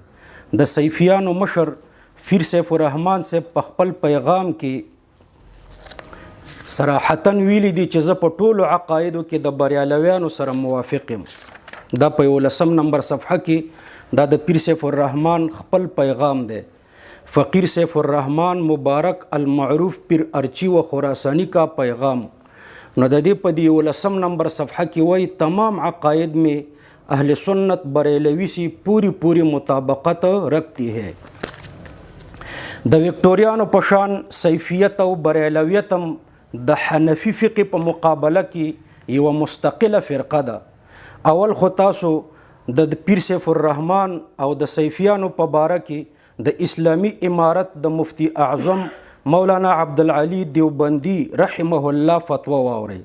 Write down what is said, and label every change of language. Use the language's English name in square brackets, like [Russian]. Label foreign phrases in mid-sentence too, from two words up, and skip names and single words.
[Pashto] د صیفیانو مشر پیر سیف الرحمن صاحب په خپل پیغام کې صراحتا ویلي دي چې زه په ټولو عقایدو کې د بریالویانو سره موافق یم. دا په 11 نمبر صفحه کې دا د پیر سیف الرحمن خپل پیغام دی. [Urdu] فقیر سیف الرحمن مبارک المعروف پیر ارچی و خراسانی کا پیغام. [Pashto] نو د دې په دې 11 نمبر صفحه کې وایي [Urdu] تمام عقائد میں اہل سنت بریلوی سی پوری مطابقت رکھتی ہے. [Pashto] د وکټوریانو پشان صیفیت او بریلویت هم د حنفي فقه په مقابله کې یو مستقله فرقه ده. اول خو تاسو د پیر سیف الرحمن او د صیفیانو په باره کې د اسلامی امارت د مفتی اعظم مولانا عبدالعلی دیوبندی رحمه الله فتوا واوري.